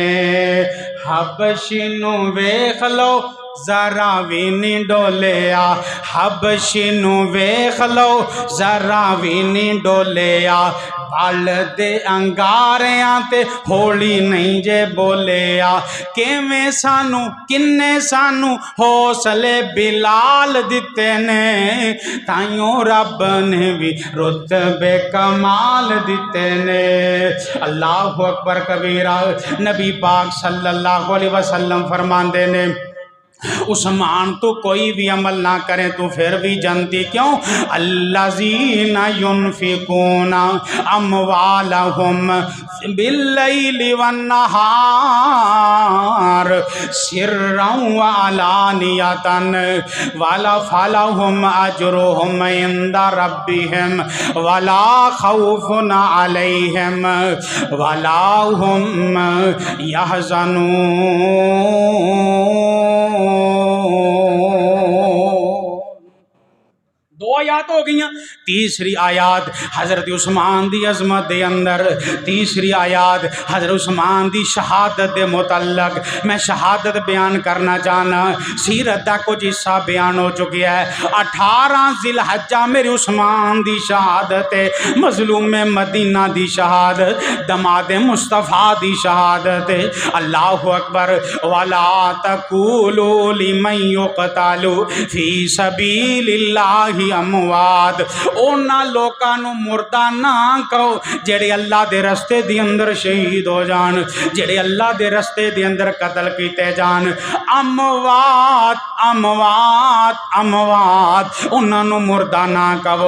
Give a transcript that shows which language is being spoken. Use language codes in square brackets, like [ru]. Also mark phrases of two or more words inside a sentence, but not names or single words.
[pa] حبشی نوں ویکھ لو ذرا بھی نہیں ڈولیا، حبشی نوں ویکھ لو ذرا بھی نہیں ڈولیا، بل دے انگاریاں تے ہولی نہیں جے بولیا، کویں سانوں کنے سانوں حوصلے بلال دتے نے، تائیوں رب نے بھی رتبے کمال دتے نے. [ar] الله أكبر كبيرا. [pa] نبی پاک [ar] صلى الله عليه وسلم [pa] فرماندے نے، عثمان تو کوئی بھی عمل نہ کرے تو پھر بھی جنتی کیوں? [ar] الذين ينفقون أموالهم بالليل والنهار سرا وعلانية فلهم أجرهم عند ربهم ولا خوف عليهم ولا هم يحزنون. [pa] دو آیات ہو گئی. تیسری آیات حضرت عثمان دی عظمت دے اندر، تیسری آیات حضرت عثمان دی شہادت دے متعلق میں شہادت بیان کرنا چاہناں. سیرت دا کچھ حصہ بیان ہو چکا ہے۔ 18 ذوالحجہ میرے عثمان دی شہادت ہے، مظلوم مدینہ دی شہادت، داماد مصطفیٰ دی شہادت ہے. [ar] الله أكبر۔ ولا تقولوا لمن يقتل في سبيل الله أموات. [pa] انہاں لوکاں نوں مردہ نہ کہو جیڑے اللہ دے رستے دے اندر شہید ہو جان، جیڑے اللہ دے رستے دے اندر قتل کیتے جان. [ar] أموات أموات أموات [pa] انہاں نوں مردہ نہ کہو.